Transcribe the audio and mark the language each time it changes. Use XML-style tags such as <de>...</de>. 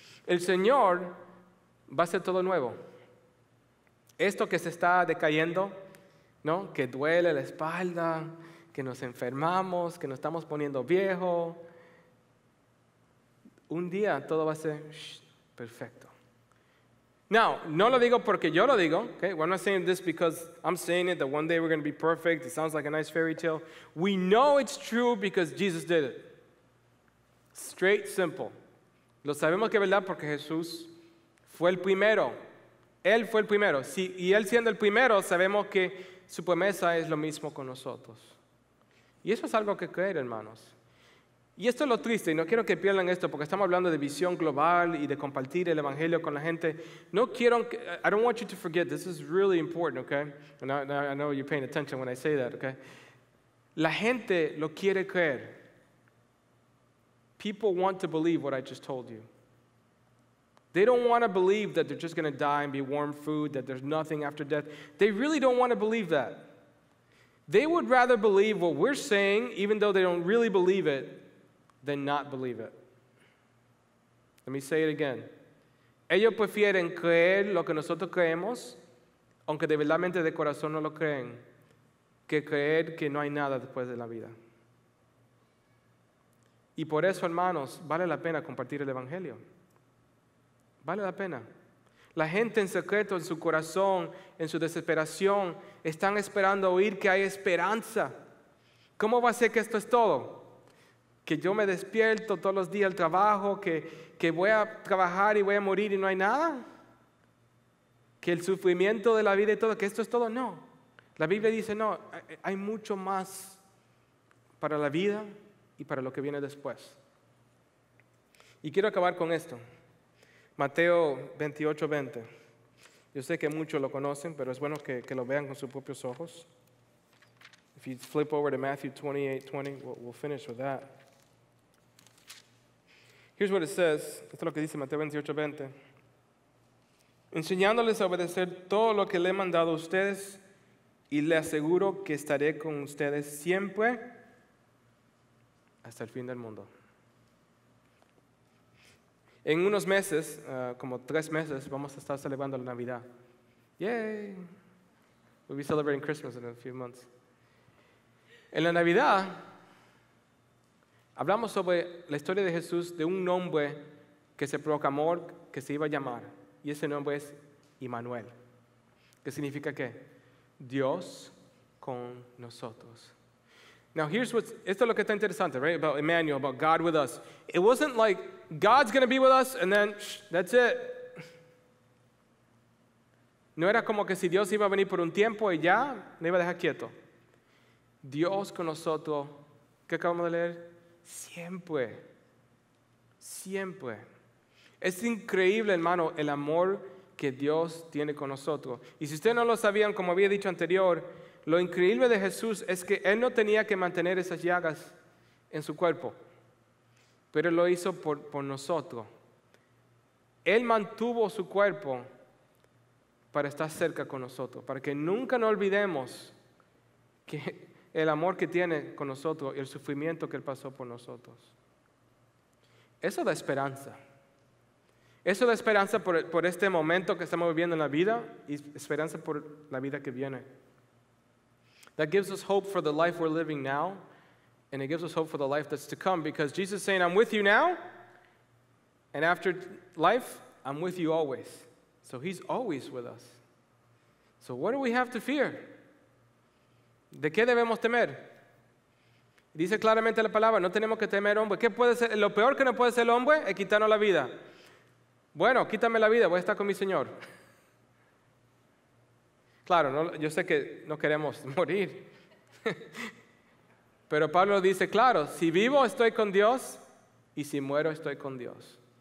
<es>El Señor va a hacer todo nuevo. Esto que se está decayendo, ¿no? Que duele la espalda, que nos enfermamos, que nos estamos poniendo viejos. Un día todo va a ser perfecto.</es> <en>Now,</en> <es>no lo digo porque yo lo digo,</es> <en>okay? We're not saying this because I'm saying it, that one day we're going to be perfect. It sounds like a nice fairy tale. We know it's true because Jesus did it. Straight, simple.</en> <es>Lo sabemos que es verdad porque Jesús fue el primero. Él fue el primero. Sí, y Él siendo el primero, sabemos que su promesa es lo mismo con nosotros. Y eso es algo que creer, hermanos. Y esto es lo triste, y no quiero que pierdan esto, porque estamos hablando de visión global y de compartir el evangelio con la gente. No quiero,</es> <en>I don't want you to forget, this is really important, okay? And I know you're paying attention when I say that, okay?</en> <es>La gente lo quiere creer.</es> <en>People want to believe what I just told you. They don't want to believe that they're just going to die and be warm food, that there's nothing after death. They really don't want to believe that. They would rather believe what we're saying, even though they don't really believe it, than not believe it. Let me say it again.</en> <es>Ellos prefieren creer lo que nosotros creemos, aunque de verdadmente de corazón no lo creen, que creer que no hay nada después de la vida. Y por eso, hermanos, vale la pena compartir el evangelio. Vale la pena. La gente en secreto, en su corazón, en su desesperación, están esperando oír que hay esperanza. ¿Cómo va a ser que esto es todo? Que yo me despierto todos los días al trabajo, que voy a trabajar y voy a morir y no hay nada. Que el sufrimiento de la vida y todo, que esto es todo. No. La Biblia dice, no, hay mucho más para la vida y para lo que viene después. Y quiero acabar con esto. Mateo 28:20. Yo sé que muchos lo conocen, pero es bueno que lo vean con sus propios ojos.</es> <en>If you flip over to Matthew 28:20, we'll finish with that. Here's what it says.</en> <es>Esto es lo que dice Mateo 28:20. Enseñándoles a obedecer todo lo que le he mandado a ustedes, y le aseguro que estaré con ustedes siempre hasta el fin del mundo. En unos meses, como 3 meses, vamos a estar celebrando la Navidad. Yay!</es> <en>We'll be celebrating Christmas in a few months.</en> <es>En la Navidad, hablamos sobre la historia de Jesús, de un nombre que se proclamó que se iba a llamar, y ese nombre es Immanuel. ¿Qué significa qué? Dios con nosotros.</es> <en>Now</en> <es>esto es lo que está interesante,</es> <en>right? About Emmanuel, about God with us. It wasn't like God's going to be with us and then that's it.</en> <es>No era como que si Dios iba a venir por un tiempo y ya me iba a dejar quieto. Dios con nosotros, ¿qué acabamos de leer? Siempre. Siempre. Es increíble, hermano, el amor que Dios tiene con nosotros. Y si ustedes no lo sabían, como había dicho anterior, lo increíble de Jesús es que Él no tenía que mantener esas llagas en su cuerpo, pero Él lo hizo por nosotros. Él mantuvo su cuerpo para estar cerca con nosotros, para que nunca nos olvidemos que el amor que tiene con nosotros y el sufrimiento que Él pasó por nosotros. Eso da esperanza. Eso da esperanza por este momento que estamos viviendo en la vida y esperanza por la vida que viene.</es> <en>That gives us hope for the life we're living now, and it gives us hope for the life that's to come, because Jesus is saying, I'm with you now, and after life, I'm with you always. So He's always with us. So what do we have to fear?</en> <es>¿De qué debemos temer? Dice claramente la palabra, no tenemos que temer hombre. ¿Qué puede ser? Lo peor que no puede ser el hombre es quitarnos la vida. Bueno, quítame la vida, voy a estar con mi Señor. Claro, yo sé que no queremos morir. Pero Pablo dice, claro, si vivo estoy con Dios y si muero estoy con Dios.</es>